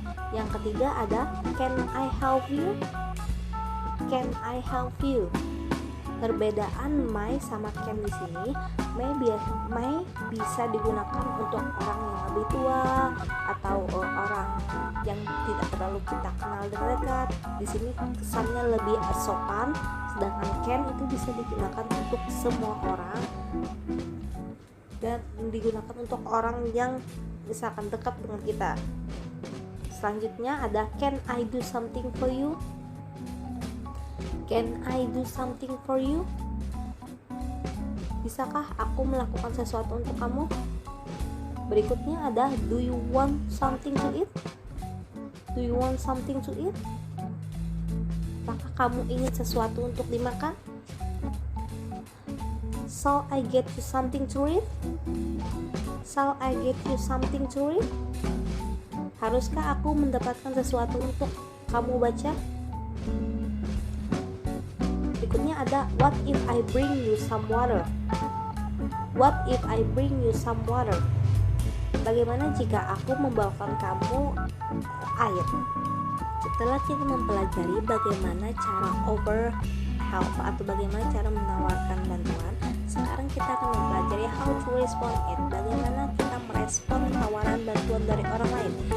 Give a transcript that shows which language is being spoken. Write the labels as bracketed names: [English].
[Indonesian] Yang ketiga ada [English] can I help you? Can I help you? [Indonesian] Perbedaan may sama can di sini, may bisa digunakan untuk orang yang lebih tua atau orang yang tidak terlalu kita kenal dengan dekat. Di sini kesannya lebih sopan, sedangkan can itu bisa digunakan untuk semua orang dan digunakan untuk orang yang misalkan dekat dengan kita. Selanjutnya ada [English] can I do something for you? Can I do something for you? [Indonesian] Bisakah aku melakukan sesuatu untuk kamu? Berikutnya ada [English] do you want something to eat? Do you want something to eat? [Indonesian] Apakah kamu ingin sesuatu untuk dimakan? [English] Shall I get you something to read? Shall I get you something to read? [Indonesian] Haruskah aku mendapatkan sesuatu untuk kamu baca? Berikutnya ada [English] what if I bring you some water? What if I bring you some water? [Indonesian] Bagaimana jika aku membawakan kamu air? Setelah kita mempelajari bagaimana cara [English] offer help [Indonesian] atau bagaimana cara menawarkan bantuan, sekarang kita akan mempelajari [English] how to respond it. [Indonesian] Bagaimana kita merespon tawaran bantuan dari orang lain?